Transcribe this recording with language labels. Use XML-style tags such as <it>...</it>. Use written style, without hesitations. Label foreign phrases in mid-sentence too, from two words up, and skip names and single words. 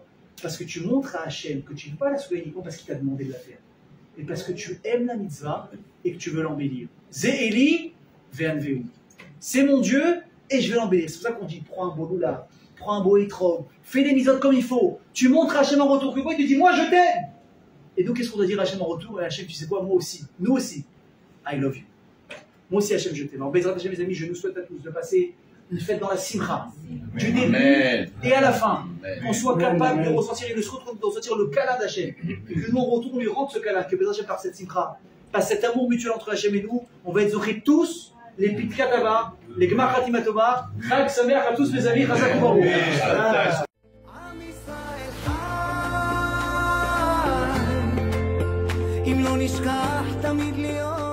<fr>Parce que tu montres à Hachem que tu ne veux pas la soukha uniquement parce qu'il t'a demandé de la faire, mais parce que tu aimes la mitzvah et que tu veux l'embellir.</fr> <he>זה אלי ואנוהו.</he> <fr>C'est mon Dieu et je vais l'embellir. C'est pour ça qu'on dit, prends un beau loula, prends un beau étrog, fais des mitzvot comme il faut. Tu montres à Hachem en retour que quoi? Il te dit, moi je t'aime. Et donc qu'est-ce qu'on doit dire à Hachem en retour? Et Hachem, tu sais quoi? Moi aussi, nous aussi,</fr> <en>I love you.</en> <fr>Moi aussi Hachem, je t'aime. Alors</fr> <he>בעזרת השם,</he> <fr>mes amis, je nous souhaite à tous de passer une fête dans la simcha, du début et à la fin, qu'on soit capable de ressentir et de ressentir le câlin d'Hachem, et que nous on retourne, on lui rende ce câlin, que</fr> <he>בעזרת השם</he> <fr>par cette simcha, par cet amour mutuel entre Hachem et nous, on va être zorés tous, les</fr> <arc>פתקא טבא,</arc> <fr>les</fr> <he>גמר חתימה טובה, חג שמח</he> <fr>à tous mes amis,</fr> <he>חזק וברוך. אם לא נשכח תמיד להיות</he>